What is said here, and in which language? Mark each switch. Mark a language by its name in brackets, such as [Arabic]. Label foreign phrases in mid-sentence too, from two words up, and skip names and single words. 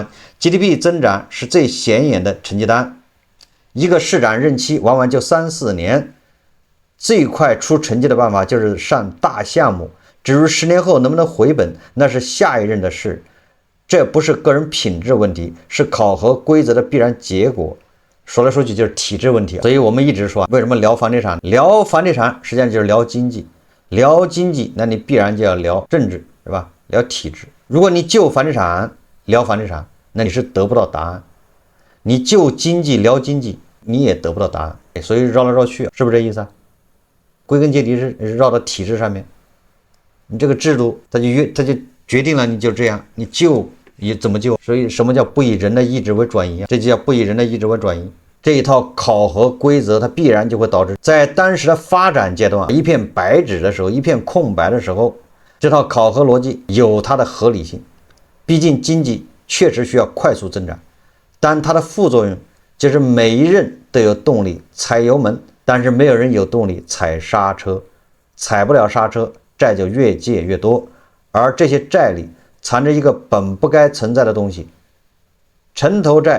[Chinese] GDP 增長是最顯眼的成績單，一個市長任期往往就3-4年，最快出成績的辦法就是上大項目，至於10年後能不能回本，那是下一任的事。這不是個人品質問題，是考核規則的必然結果。說來說去就是體制問題。所以我們一直說，為什麼聊房地產？聊房地產實際上就是聊經濟，聊經濟那你必然就要聊政治，是吧？聊體制。如果你就房地產聊房地產，那你是得不到答案；你就经濟聊經濟，你也得不到答案。所以繞來繞去，是不是這意思啊？歸根結底是繞到體制上面。你這個制度，它就決定了你就這樣，你就怎麼就？所以什麼叫不以人的意志為轉移啊？這就叫不以人的意志為轉移。這一套考核規則，它必然就會導致在當時的發展階段，一片白紙的时候，一片空白的时候，這套考核邏輯有它的合理性。畢竟經濟確實需要快速增長，但它的副作用就是每一人都有動力踩油門，但是沒有人有動力踩剎車，踩不了剎車，債就越借越多，而這些債裡藏着一個本不該存在的東西——城投債。